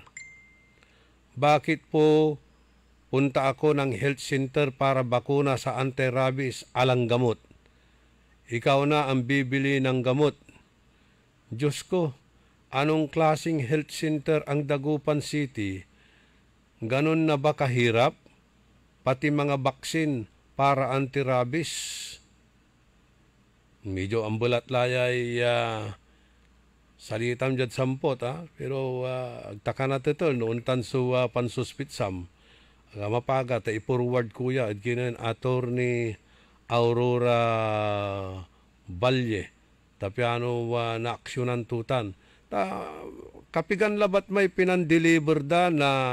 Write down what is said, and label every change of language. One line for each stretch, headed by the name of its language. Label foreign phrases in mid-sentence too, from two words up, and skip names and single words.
Filipino: Bakit po punta ako ng health center para bakuna sa anti-rabies alang gamot? Ikaw na ang bibili ng gamot. Diyos ko, anong klaseng health center ang Dagupan City, ganun na ba kahirap? Pati mga baksin para anti-rabies.
Pangasinan: Medyo ambulat layay salitam jad sampot pero agtaka na ito noon tan so pansuspitsam mapaga ta i-forward kuya at kinan attorney Aurora Balye tapiano na aksyonan tutan kapigan labat may pinandeliver da na